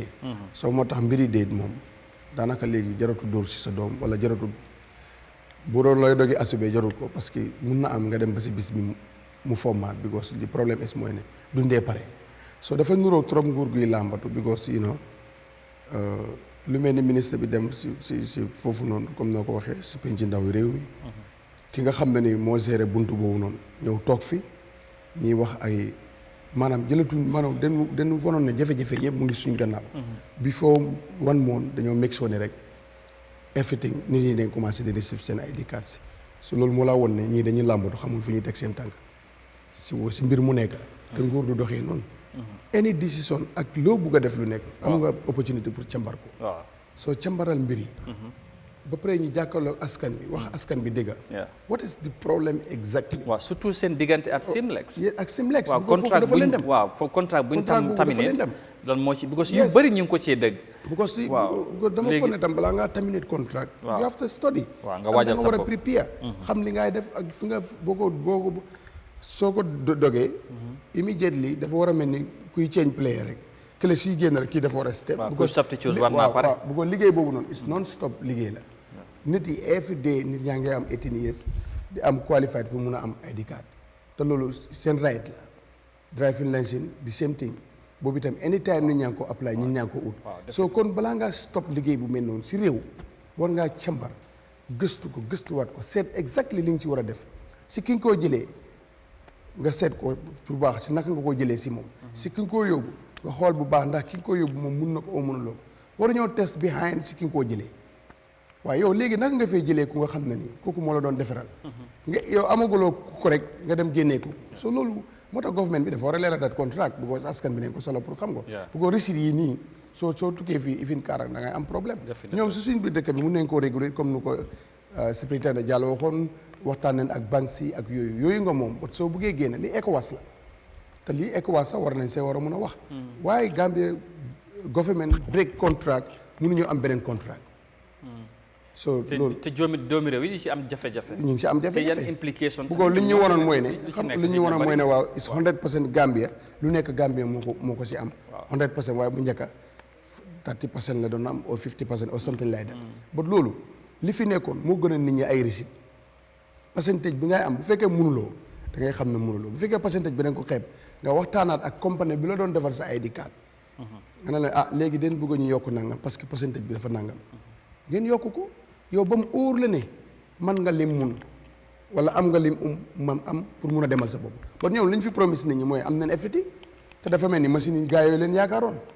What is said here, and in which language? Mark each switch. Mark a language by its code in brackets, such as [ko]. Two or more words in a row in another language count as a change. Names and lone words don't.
[wo] soo moo tax mbiri déet moom daanaka léegi jaratu dóor si sa doom wala jaratu bu doon looy dogi asubee jarut ko [fr] parce que [wo] mun na am nga dem ba si bis bi mu formaat because li problème is mooy ne dundee pare so dafa nuroo trop nguur guy làmbatu because lu mel ni ministre bi dem si foofu noonu comme noo ko waxee si penc ndaw réew mi ki nga xam ne ni moo géré buntu boobu noonu ñëw toog fi ñuy wax ay maanaam jëlatuñ maanaam dañu wonoon ne jafe-jafe yëpp mu ngi suñ gannaaw [en] before one month [wo] dañoo meg soo ne rek everything nit ñi dañ commencé di receive seen [en] ID cards [wo] so loolu moo laa woon ne ñii dañuy làmbatu xamul fu ñuy teg seen tànk si mbir mu nekk te nguur du doxee noonu any décision ak loo bugg a def lu nekk am nga opportunité pour càmbar ko soo càmbaral mbir yi ba pare ñu jàkkaarloo askan bi wax askan bi dégg [en] what is the problem exactly [wo] waaw surtout seen diggante ak Simlex ak Simlex waaw contrat buñ waaw fo contrat buñ tam terminate loolu moo ci because yu bëri ñu ngi ko cee dégg because dama foog ne tam balaa ngaa [en] terminate contract you have to study [wo] waaw nga waajal sa bopp war a prepare xam li ngay def ak fi nga boo ko soo ko dogee immediately dafa war a mel ni kuy [en] change player [wo] rek kële suy génn rek kii dafa war a step kuy substitute war naa pare bu ko liggéey boobu noonu [en] is non stop [wo] liggéey la nit yi [en] every day [wo] nit ñaa ngi am 18 years di am qualified pour mun a am [en] ID card [wo] te loolu seen right la [en] driving license the same thing [wo] boobu itam anytime nit ñaa ngi ko apply ñun ñaa ngi ko ut so kon balaa ngaa stop liggéey bu mel noonu si réew war ngaa càmbar gëstu ko gëstuwaat ko seet exactly li nga ci war a def si ki nga koo jëlee nga seet ko bu baax si naka nga ko jëlee si moom si ki nga koo yóbbu nga xool bu baax ndax ki nga koo yóbbu moom mun na ko oo mënuloo ko war ñoo [en] test behind [wo] si ki nga koo jëlee waaye yow léegi naka nga fay jëlee ku nga xam ne nii kooku moo la doon defaral nga yow amaguloo ko rek nga dem génnee ko so loolu moo tax government bi dafa war a leeral [en] dat contract because [wo] askan bi nañ ko solo pour xam ko bu ko receipt yi nii soo tukkee fii ifin kaarang da ngay am problème ñoom si suñ biir dëkk bi mun nañ koo réguler comme nu ko secrétaire Diallo waxoon waxtaan nañ ak banques yi ak yooyu nga moom but soo buggee génne li ECOWAS la te lii ECOWAS sax war nañ see war a mun a wax waaye [en] Gambia government break contract [wo] mënuñu am beneen contract so loolu te doomi réew yi di ci am jafe-jafe ñu ngi si am jafe-jafe te yan implication bu ko li ñu waroon mooy ne li ñu waroon mooy ne waaw is 100% Gambia lu nekk Gambia moo ko si am 100% waaye bu njëkka 30% la doon am [en] or 50% or something like that but [wo] loolu li fi nekkoon moo gën a nit ñi ay receipt pourcentage bi ngay am bu fekkee mënuloo da ngay xam ne mënuloo bu fekkee pourcentage bi da nga ko xeeb nga waxtaanaat ak compagnie bi la doon defar sa [en] ID card [wo] nga ne la léegi den bëgg ñu yokk nangam parce que pourcentage bi dafa nangam ngeen yokk ko yow ba mu óor la ne man nga lim mun wala am nga lim man am pour mun a demal sa bopp kon ñoom li ñu fi promise nit ñi mooy am nañ effectif te dafa mel ni machine yi gars yooyu leen yaakaaroon